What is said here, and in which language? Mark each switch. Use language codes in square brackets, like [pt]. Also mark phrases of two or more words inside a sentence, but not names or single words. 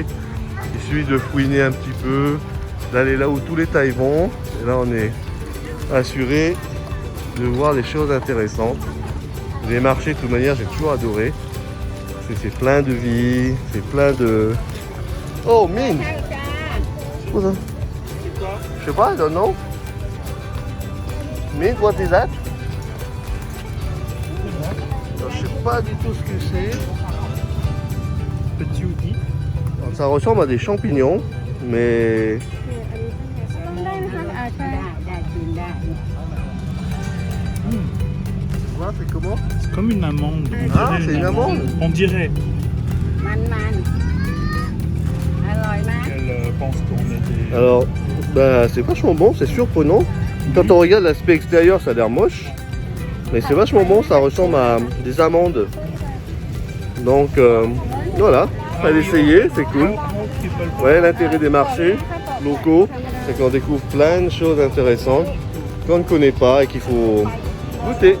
[fr] Il suffit de fouiner un petit peu, d'aller là où tous les Thaïs vont. Et là, on est assuré de voir les choses intéressantes. Les marchés, de toute manière, j'ai toujours adoré. C'est plein de vie, c'est plein de... Oh, Min! C'est quoi ça? Je sais pas, [en] I don't know. Min, what is that? [fr] Alors, je sais pas du tout ce que c'est. Petit outil. Alors, ça ressemble à des champignons, mais... Voilà, c'est comment? C'est comme une amande. Ah, c'est une amande. On dirait. [th] มันอร่อยไหม [fr] Quelle pense qu'on a des... Alors, bah, c'est vachement bon, c'est surprenant. Quand on regarde l'aspect extérieur, ça a l'air moche. Mais c'est vachement bon, ça ressemble à des amandes. Donc, voilà, fallait essayer, c'est cool. Ouais, l'intérêt des marchés locaux, c'est qu'on découvre plein de choses intéressantes qu'on ne connaît pas et qu'il faut goûter.